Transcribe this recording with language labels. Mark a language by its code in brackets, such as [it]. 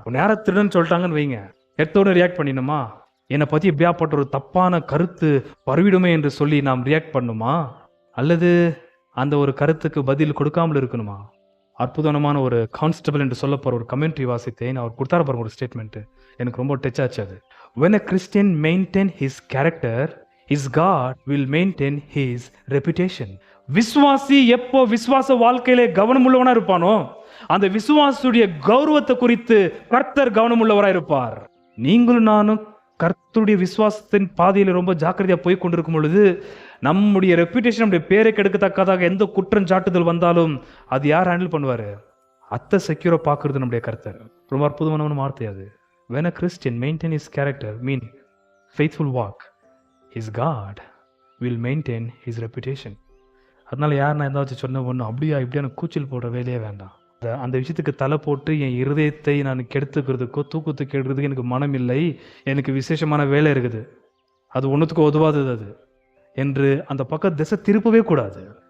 [ta] நேரம் திருடன்னு சொல்லிட்டாங்கன்னு வைங்க, எடுத்தோட ரியாக்ட் பண்ணிடணுமா? என்னை பத்தி எப்படியாப்பட்ட ஒரு தப்பான கருத்து பரவிடுமே என்று சொல்லி நாம் ரியாக்ட் பண்ணுமா? அல்லது அந்த ஒரு கருத்துக்கு பதில் கொடுக்காமல் இருக்கணுமா? அற்புதமான ஒரு கான்ஸ்டபிள் என்று சொல்ல போற ஒரு கமெண்ட்ரி வாசித்தேன். அவர் கொடுத்தார பாருங்க ஒரு ஸ்டேட்மெண்ட், எனக்கு ரொம்ப டச் ஆச்சு அது. [en] When a Christian maintain his character, his God will maintain his reputation. [ta] விசுவாசி எப்போ விசுவாச வாழ்க்கையிலே கவனமுள்ளவனா இருப்பானோ அந்த விசுவாசுடைய கௌரவத்தை குறித்து கர்த்தர் கவனமுள்ளவராக இருப்பார். நீங்களும் நானும் கர்த்தருடைய விசுவாசத்தின் பாதையில் ரொம்ப ஜாக்கிரதையா போய் கொண்டிருக்கும் பொழுது நம்முடைய ரெப்யூட்டேஷன், நம்முடைய பேரை கெடுக்கத்தக்கதாக எந்த குற்றம் சாட்டுதல் வந்தாலும் அது யார் ஹேண்டில் பண்ணுவாரு? அத்தை செக்யூரா பார்க்கறது நம்முடைய கர்த்தர். ரொம்ப அற்புதமான வார்த்தை அது. [en] When a Christian maintain his character, mean faithful walk, his God will maintain his reputation. [ta] அதனால யார் நான் ஏதாச்சும் சொன்ன ஒன்று அப்படியா இப்படியான கூச்சல் போடுற வேலையே வேண்டாம். அந்த விஷயத்துக்கு தலை போட்டு என் இருதயத்தை நான் கெடுத்துக்கிறதுக்கோ தூக்கத்தை கெடுக்கிறதுக்கு எனக்கு மனம் இல்லை, எனக்கு விசேஷமான வேலை இருக்குது, அது ஒன்றுத்துக்கு உதவாதது அது என்று அந்த பக்கம் திசை திருப்பவே கூடாது.